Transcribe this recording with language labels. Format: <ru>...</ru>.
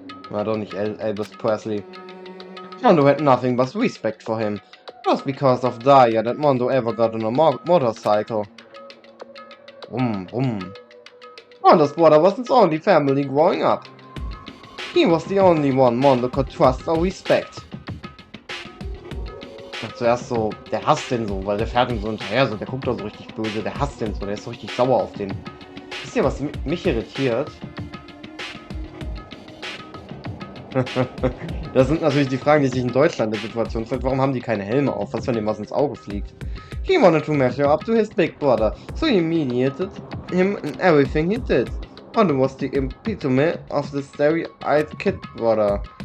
<en>I don't nicht Elvis Presley. Mondo had nothing but respect for him. It was because of Daija that Mondo ever got on a motorcycle. Mondo's brother was his only family growing up. He was the only one Mondo could trust or respect.</en> <de>Und zuerst so, der hasst den so, weil der fährt ihm so hinterher, so, der guckt da so richtig böse, der hasst den so, der ist so richtig sauer auf den. Wisst ihr, was mich irritiert? Das sind natürlich die Fragen, die sich in Deutschland der Situation stellt. Warum haben die keine Helme auf? Was, wenn dem was ins Auge fliegt?</de> <en>He wanted to measure up to his big brother, so he humiliated him in everything he did. Mondo was the epitome of the starry-eyed kid brother.</en>